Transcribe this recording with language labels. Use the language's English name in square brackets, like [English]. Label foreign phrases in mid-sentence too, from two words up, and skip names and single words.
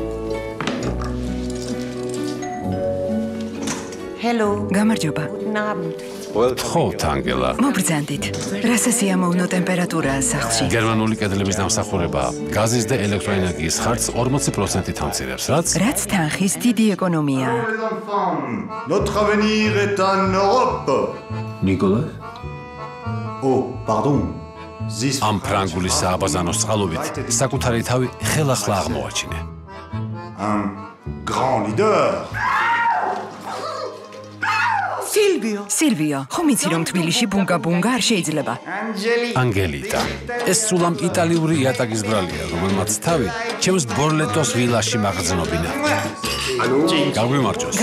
[English] Hello. [Georgian] გამარჯობა. [German] Guten Abend. [Georgian] ხოვთ, ანგელა. მობრძანდით. რა სასიამოვნო ტემპერატურაა სახლში. გერმანული კედლების დამსახურება გაზის და ელექტროენერგიის ხარჯს 40%-ით ამცირებს, რაც თანხის დიდი ეკონომიაა. [French] Notre avenir est en Europe. Nicolas? Oh, pardon. [Georgian] ამ ფრანგული სააბაზანოს წყალობით საკუთარი თავი ხელახლა აღმოაჩინე. [French] Un grand leader. [Georgian] სილვიო, ხომ იცი რომ თბილისში ბუნგა არ შეიძლება? ანგელიტა. ეს სულ ამ იტალიური იატაკის ბრალია, რომელმაც თავი ჩემს ბორლეტოს ვილაში მაგრძნობინა. გაგვიმარჯოს.